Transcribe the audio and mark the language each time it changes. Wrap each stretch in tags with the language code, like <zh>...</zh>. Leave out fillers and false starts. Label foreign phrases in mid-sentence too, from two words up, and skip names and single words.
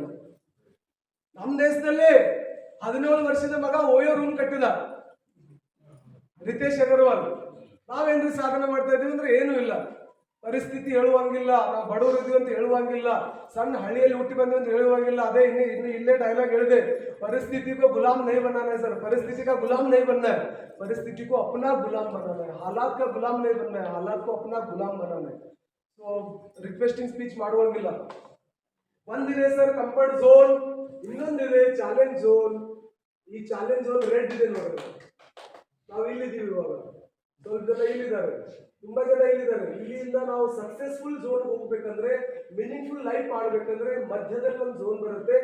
<kn>ನಮ್ಮ ದೇಶದಲ್ಲಿ 17 ವರ್ಷದ ಮಗ ಓಯೋ ರೂಮ್ ಕಟ್ಟಿದ, ರಿತೇಶ್ ಅಗರ್ವಾಲ್. ನಾವೇನ್ರಿ ಸಾಧನೆ ಮಾಡ್ತಾ ಇದೀವಿ ಅಂದ್ರೆ ಏನೂ ಇಲ್ಲ. ಪರಿಸ್ಥಿತಿ ಹೇಳುವಂಗಿಲ್ಲ, ನಾವು ಬಡವರು ಇದೀವಿ ಅಂತ ಹೇಳುವಂಗಿಲ್ಲ, ಸಣ್ಣ ಹಳ್ಳಿಯಲ್ಲಿ ಹುಟ್ಟಿ ಬಂದ್ವಿ ಅಂತ ಹೇಳುವಂಗಿಲ್ಲ. ಅದೇ ಇನ್ನು ಇಲ್ಲೇ ಡೈಲಾಗ್ ಹೇಳಿದೆ, ಪರಿಸ್ಥಿತಿಗೂ</kn> <hi>ಗುಲಾಮ್ नहीं बनाना है सर, परिस्थिति का गुलाम नहीं बनना है, परिस्थिति को अपना गुलाम बनाना है, हालात का गुलाम नहीं बनना है, हालात को अपना गुलाम बनाना है.</hi> <en>so requesting speech</en> <kn>ಮಾಡುವಂಗಿಲ್ಲ. ಒಂದಿದೆ ಸರ್</kn> <en>comfort zone,</en> <kn>ಇನ್ನೊಂದಿದೆ</kn> <en>challenge zone.</en> <kn>ಈ</kn> <en>challenge zone red</en> <kn>ಇದೆ ನೋಡಿ. ನಾವು ಇಲ್ಲಿದ್ದೀವಿ ಇವಾಗ, ಸ್ವಲ್ಪ ಜನ ಇಲ್ಲಿದ್ದಾರೆ. ತುಂಬಾ ಜನ ಇಲ್ಲಿದ್ದಾರೆ. ಇಲ್ಲಿಂದ ನಾವು</kn> <en>successful zone</en> <kn>ಹೋಗ್ಬೇಕಂದ್ರೆ,</kn> <en>meaningful life</en> <kn>ಮಾಡ್ಬೇಕಂದ್ರೆ ಮಧ್ಯದಲ್ಲಿ ಒಂದು ಝೋನ್ ಬರುತ್ತೆ.</kn>